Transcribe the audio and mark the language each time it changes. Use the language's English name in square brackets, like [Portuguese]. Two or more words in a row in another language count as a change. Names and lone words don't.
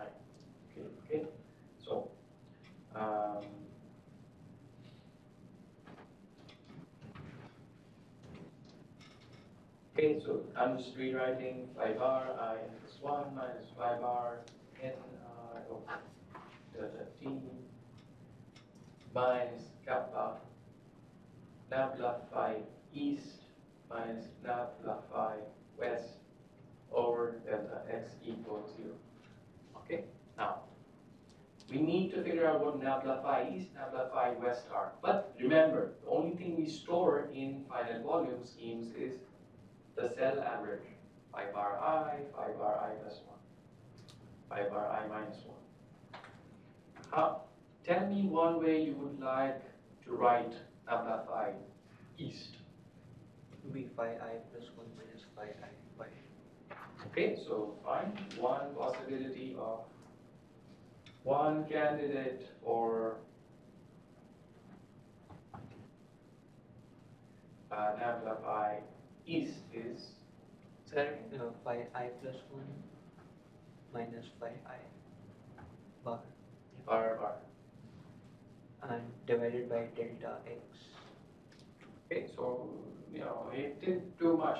[English] Okay. So, okay, so I'm just rewriting phi bar I n plus 1 minus phi bar n I over delta t minus kappa nabla phi east minus nabla phi west over delta x equals 0. Okay, now we need to figure out what nabla phi east, nabla phi west are. But remember, the only thing we store in finite volume schemes is the cell average. Phi bar I plus 1, phi bar I minus 1. Tell me one way you would like to write nabla phi east. Be phi I plus 1 minus phi I by. Okay, so find one possibility of one candidate for nabla phi east is Sorry? Phi I plus 1 minus phi I bar Bar. and divided by delta x. Okay, so, he didn't do much.